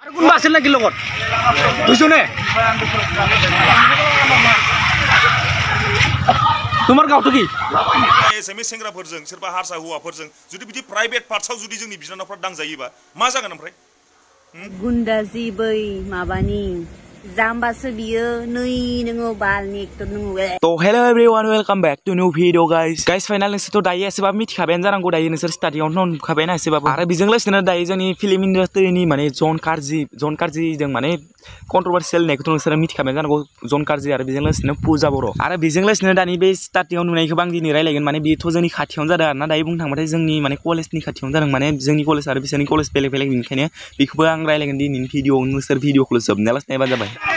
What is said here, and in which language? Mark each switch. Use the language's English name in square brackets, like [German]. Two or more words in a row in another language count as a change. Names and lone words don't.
[Assamese] কোনবা আছিল নাকি লগত বুঝছনে তোমার গাঁवটো কি [Bodo] एसएमएस सेंग्राफोरजों सोरबा हारसा हौवाफोरजों जुदि बिदि प्राइवेट पार्टसाव जुदि जोंनि बिनानावफ्रा दांजायोबा मा जागोन ओमफ्राय गुन्दाजी बै माबानि जाम्बासो बियो नै नोङो बालनि एक्टर नोङो तो [English] hello everyone welcome back to new video guys [Bodo] फाइनल नोंसोरथ' दायो एसेबाबो मिथिखाबायानो जानांगौ दायो नोंसोर स्टार्टिंआवनो नुखाबायना एसेबाबो आरो बेजों लोगोसेनो दायो जोंनि फिल्म इन्डास्ट्रिनि माने जन कारजिजों माने कन्ट्रोभार्सियेल होननायखौथ' नोंसोरो मिथिखाबायानो जानांगौ जन कारजि आरो बेजों लोगोसेनो पुजा बर' आरो बेजों लोगोसेनो दानि बे स्टार्टिंआव नुनायखौ आं दिनै रायलायगोन माने बेथ' जोंनि खाथियावनो जादों आरोना दायो बुंनो थांबाथाय जोंनि माने कलेजनि खाथियावनो जादों माने जोंनि कलेज आरो बिसोरनि कलेज बेलेग बेनिखायनो बेखौबो आं रायलायगोन दिनैनि भिडिअ नोंसोर भिडिअखौ जोबनाया लासे नायबानो जाबाय